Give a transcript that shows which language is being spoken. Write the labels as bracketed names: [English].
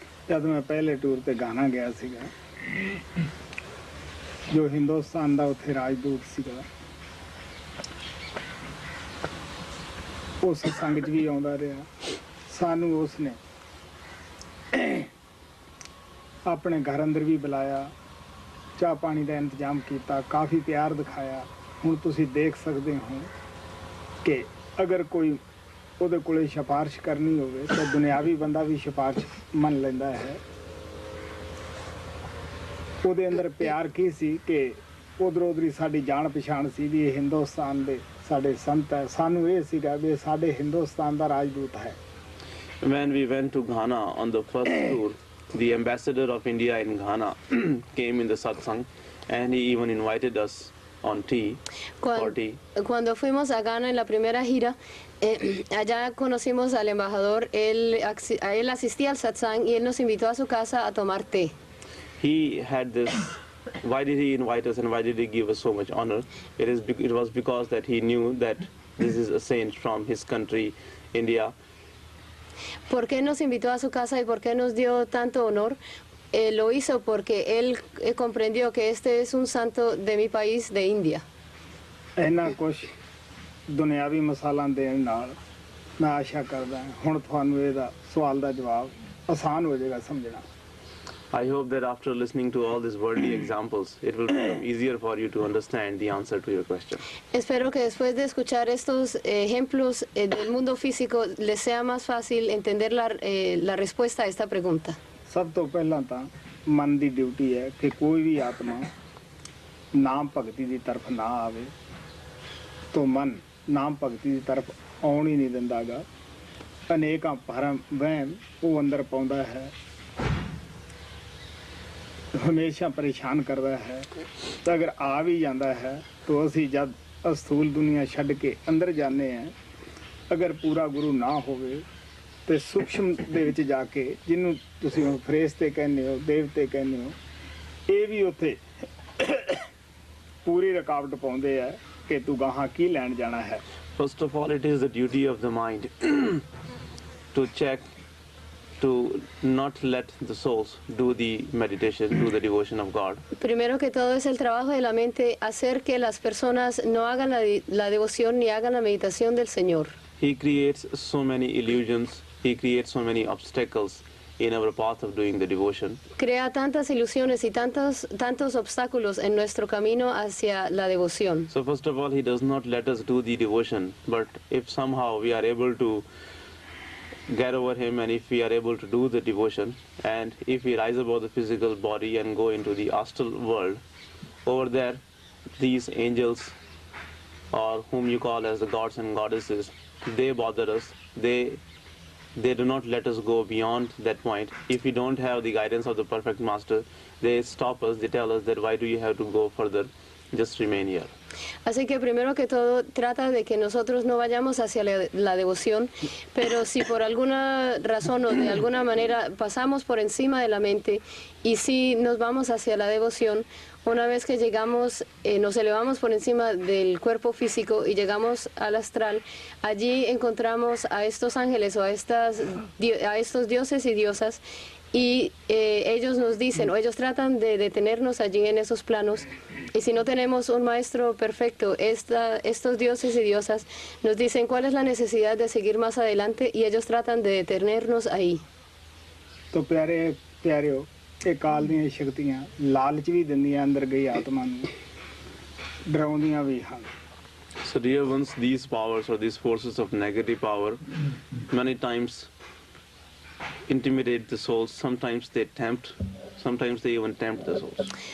[Punjabi] ਜਦ ਮੈਂ ਪਹਿਲੇ ਟੂਰ ਤੇ ਗਾਣਾ ਗਿਆ ਸੀਗਾ, ਜੋ ਹਿੰਦੁਸਤਾਨ ਦਾ ਉੱਥੇ ਰਾਜਦੂਤ ਸੀਗਾ, ਉਸ ਸੰਗ 'ਚ ਵੀ ਆਉਂਦਾ ਰਿਹਾ। ਸਾਨੂੰ ਉਸਨੇ ਆਪਣੇ ਘਰ ਅੰਦਰ ਵੀ ਬੁਲਾਇਆ, ਚਾਹ ਪਾਣੀ ਦਾ ਇੰਤਜ਼ਾਮ ਕੀਤਾ, ਕਾਫੀ ਪਿਆਰ ਦਿਖਾਇਆ। ਹੁਣ ਤੁਸੀਂ ਦੇਖ ਸਕਦੇ ਹੋ ਕਿ ਅਗਰ ਕੋਈ ਉਹਦੇ ਕੋਲੇ ਸਿਫਾਰਿਸ਼ ਕਰਨੀ ਹੋਵੇ ਤਾਂ ਦੁਨਿਆਵੀ ਬੰਦਾ ਵੀ ਸਿਫਾਰਿਸ਼ ਮੰਨ ਲੈਂਦਾ ਹੈ। ਉਹਦੇ ਅੰਦਰ ਪਿਆਰ ਕੀ ਸੀ ਕਿ ਉਧਰੋਂ ਸਾਡੀ ਜਾਣ ਪਛਾਣ ਸੀ ਵੀ ਇਹ ਹਿੰਦੁਸਤਾਨ ਦੇ ਸਾਡੇ ਸੰਤ ਹੈ। ਸਾਨੂੰ ਇਹ ਸੀਗਾ ਵੀ ਇਹ ਸਾਡੇ ਹਿੰਦੁਸਤਾਨ ਦਾ ਰਾਜਦੂਤ ਹੈ। [English] When we went to Ghana on the first tour, the ambassador of India in Ghana came in the satsang, and he even invited us on tea, for tea. [Spanish] Cuando fuimos a Ghana en la primera gira, allá conocimos al embajador, a él asistía al satsang y él nos invitó a su casa a tomar té. [English] He had this, why did he invite us and why did he give us so much honor? It was because that he knew that this is a saint from his country, India. [Spanish] ¿Por qué nos invitó a su casa y por qué nos dio tanto honor? Lo hizo porque él comprendió que este es un santo de mi país, de India. [Punjabi] ਇੰਨਾ ਕੁਛ ਦੁਨਿਆਵੀ ਮਸਾਲਾਂ ਦੇਣ ਨਾਲ ਮੈਂ ਆਸ਼ਾ ਕਰਦਾ ਹੁਣ ਤੁਹਾਨੂੰ ਇਹਦਾ ਸਵਾਲ ਦਾ ਜਵਾਬ ਆਸਾਨ ਹੋ ਜਾਏਗਾ ਸਮਝਣਾ। [English] I hope that after listening to all these worldly examples, it will become easier for you to understand the answer to your question. [Spanish] Espero que después de escuchar estos ejemplos del mundo físico les sea más fácil entender la respuesta a esta pregunta. [Punjabi] ਸਭ ਤੋਂ ਪਹਿਲਾਂ ਤਾਂ ਮਨ ਦੀ duty ਹੈ ਕਿ ਕੋਈ ਵੀ ਆਤਮਾ ਨਾਮ ਭਗਤੀ ਦੀ ਤਰਫ ਨਾ ਆਵੇ ਤਾਂ ਮਨ ਨਾਮ ਭਗਤੀ ਦੀ ਤਰਫ ਆਉਣ ਹੀ ਨਹੀਂ ਦਿੰਦਾਗਾ। ਅਨੇਕਾਂ ਭਰਮ ਵਹਿਮ ਉਹ ਅੰਦਰ ਪਾਉਂਦਾ ਹੈ, ਹਮੇਸ਼ਾ ਪਰੇਸ਼ਾਨ ਕਰਦਾ ਹੈ। ਤਾਂ ਅਗਰ ਆ ਵੀ ਜਾਂਦਾ ਹੈ ਤਾਂ ਅਸੀਂ ਜਦ ਅਸਥੂਲ ਦੁਨੀਆ ਛੱਡ ਕੇ ਅੰਦਰ ਜਾਂਦੇ ਹਾਂ, ਅਗਰ ਪੂਰਾ ਗੁਰੂ ਨਾ ਹੋਵੇ ਤੇ ਸੂਖਸ਼ਮ ਦੇ ਵਿੱਚ ਜਾ ਕੇ ਜਿਹਨੂੰ ਤੁਸੀਂ ਫਰਿਸ਼ਤੇ ਕਹਿੰਦੇ ਹੋ, ਦੇਵਤੇ ਕਹਿੰਦੇ ਹੋ, ਇਹ ਵੀ ਉੱਥੇ ਪੂਰੀ ਰੁਕਾਵਟ ਪਾਉਂਦੇ ਆ ਕਿ ਤੂੰ ਗਾਹਾਂ ਕੀ ਲੈਣ ਜਾਣਾ ਹੈ। [English] First of all, it is the duty of the mind to check, to not let the souls do the meditation, do the devotion of God. [Spanish] Primero que todo es el trabajo de la mente hacer que las personas no hagan la devoción ni hagan la meditación del Señor. [English] He creates so many illusions, he creates so many obstacles in our path of doing the devotion. [Spanish] Crea tantas ilusiones y tantos obstáculos en nuestro camino hacia la devoción. [English] So first of all, he does not let us do the devotion, but if somehow we are able to get over him and if we are able to do the devotion, and if we rise above the physical body and go into the astral world, over there these angels, or whom you call as the gods and goddesses, they bother us. They do not let us go beyond that point. If we don't have the guidance of the perfect master, they stop us, they tell us that why do you have to go further, just remain here. [Spanish] Así que primero que todo trata de que nosotros no vayamos hacia la devoción, pero si por alguna razón o de alguna manera pasamos por encima de la mente y si nos vamos hacia la devoción, una vez que llegamos, nos elevamos por encima del cuerpo físico y llegamos al astral, allí encontramos a estos ángeles o a estos dioses y diosas, y ellos nos dicen, o ellos tratan de detenernos allí en esos planos, y si no tenemos un maestro perfecto, estos dioses y diosas nos dicen cuál es la necesidad de seguir más adelante y ellos tratan de detenernos ahí. [Punjabi] ਤੋ ਪਿਆਰਿਓ ਇਹ ਕਾਲ ਦੀਆਂ ਸ਼ਕਤੀਆਂ ਲਾਲਚ ਵੀ ਦਿੰਦੀਆਂ ਅੰਦਰ ਗਈ ਆਤਮਾ ਨੂੰ, ਡਰਾਉਂਦੀਆਂ ਵੀ ਹਨ। [English] So dear ones, these powers or these forces of negative power many times intimidate the souls, sometimes they tempt, sometimes they even tempt the souls.